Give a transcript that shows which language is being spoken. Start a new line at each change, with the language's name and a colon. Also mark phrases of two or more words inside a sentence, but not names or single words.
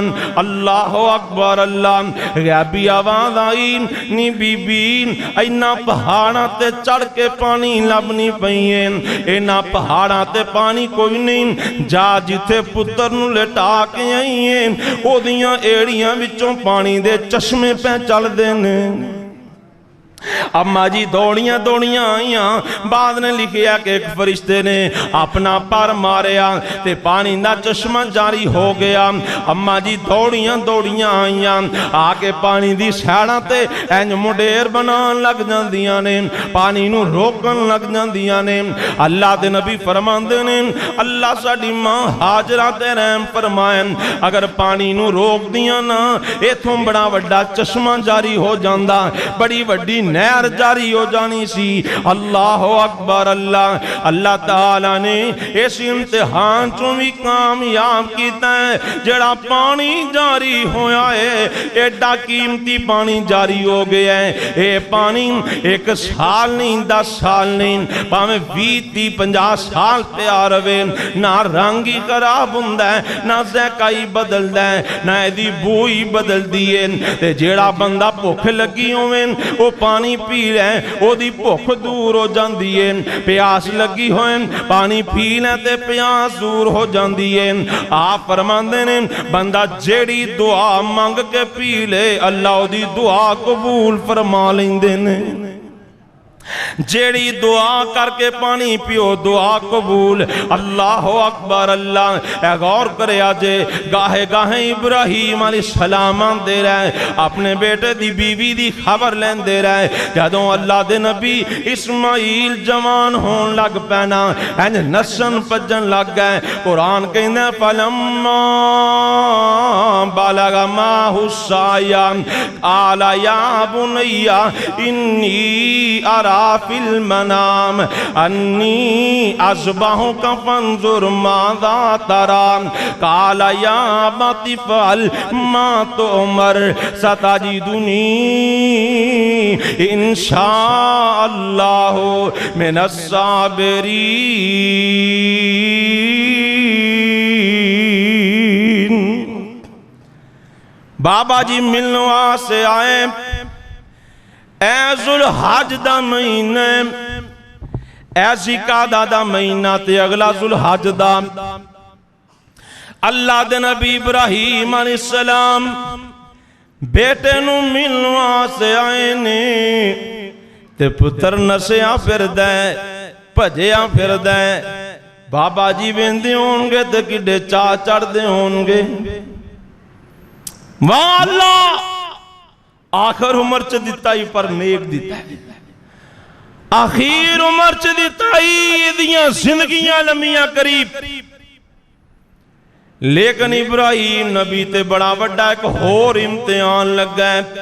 Arabic: اللہ اکبر
Punjabi: اللہ، غیبی آواز آئی، نی بی بی اینا پہاڑاں تے چڑھ کے پانی لبنی پہین، اینا پہاڑاں تے پانی کوئی نہیں، جا جتے پتر نو لٹا کے آئیے، او دیاں ایڑیاں وچوں پانی دے چشمے پہ چل دینے۔ اما جی دوڑیاں دوڑیاں آئیاں، بعد نے لکھیا کہ ایک فرشتے نے اپنا پر ماریا تے پانی دا چشمہ جاری ہو گیا۔ اما جی دوڑیاں دوڑیاں آئیاں، آکے پانی دی سیڑاں تے اینج مڈیر بنان لگ جاندیاں نے، پانی نو روکن لگ جاندیاں نے۔ اللہ دے نبی فرماندے نے، اللہ ساڈی ماں ہاجرہ تے رحم فرمائیں، اگر پانی نو روک دیاں نا، ایتھوں بڑا وڈا چشمہ جاری ہو جاندہ، بڑی وڈی نہر جاری ہو جانی سی۔
Arabic: اللہ اکبر اللہ۔
Punjabi: اللہ تعالیٰ نے اس امتحان چوں بھی کامیاب کیتا ہے، جڑا پانی جاری ہویا ہے ایڈا قیمتی پانی جاری ہو گیا ہے۔ اے پانی ایک سال نہیں، 10 سال نہیں، پاویں 20 50 سال پیار ہوئے، نہ رنگ ہی خراب ہوندا ہے، نہ ذائقہ ہی بدلدا ہے، نہ ایدی بو ہی بدل دیے۔ تے جیڑا بندہ بھوک لگی ہوئے وہ پانی پی لے او دی بھوک دور ہو جاندی ہے، پیاس لگی ہوئے پانی پی لے تے پیاس دور ہو جاندی ہے۔ آپ فرماندے نے بندہ جیڑی دعا مانگ کے پی لے اللہ دی دعا قبول فرما لیندے نے۔ جیڑی دعا کر کے پانی پیو دعا قبول۔
Arabic: اللہ اکبر اللہ۔
Punjabi: اے غور کرے آجے گاہے گاہے ابراہیم
Arabic: علیہ السلام
Punjabi: دے رہے اپنے بیٹے دی بیوی دی خبر لین دے رہے، جدوں اللہ دے نبی اسماعیل جوان ہون لگ پینا، نسن پجن لگ گئے۔ قرآن کہنے
Arabic: فلما بالغ معه السعي قال يا بني إني أرى في المنام أني أذبحك فانظر ماذا ترى قال يا أبت افعل ما تؤمر ستجدني إن شاء الله من الصابرين۔
Punjabi: بابا جی ملنوا سے آئے، اے ذوالحج دا مہینہ، اے ذوالقعدہ دا مہینہ تے اگلا ذوالحج دا۔ اللہ دے نبی ابراہیم
Arabic: علیہ السلام
Punjabi: بیٹے نو ملنوا سے آئے نے تے پتر نسیا پھر دے بھجیا پھر دے۔ بابا جی ویندے ہونگے تے کڈے چاہ چڑھ دے ہونگے۔ واہ اللہ آخر عمر چ دیتا ہی پر نیک دیتا ہے، آخیر عمر چ دیتا ہی دیاں زندگیاں لمیاں قریب۔ لیکن ابراہیم نبی تے بڑا بڑا ایک اور امتحان لگ گئے۔